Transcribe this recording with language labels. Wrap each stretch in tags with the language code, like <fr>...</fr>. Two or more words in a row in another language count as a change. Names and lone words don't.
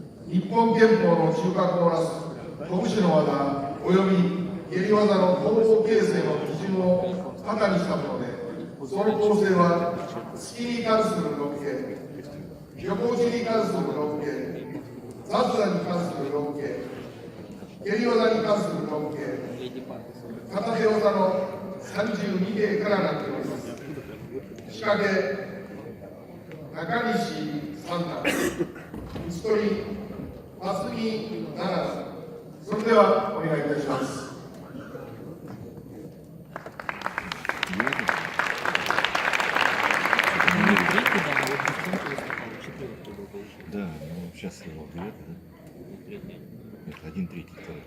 <ja>日本憲法の中核をなす拳の技及び蹴り技の統合形成の基準を型にしたもので、その構成は突きに関する6件、横打ちに関する6件、雑打に関する6件、蹴り技に関する6件、片手技の32件からなっております。仕掛け中西三段、打ち取り蓮見七段。それではお願いいたします。</ja> <ru>Да, ну сейчас его берет, да? Это 1/3 второй.</ru>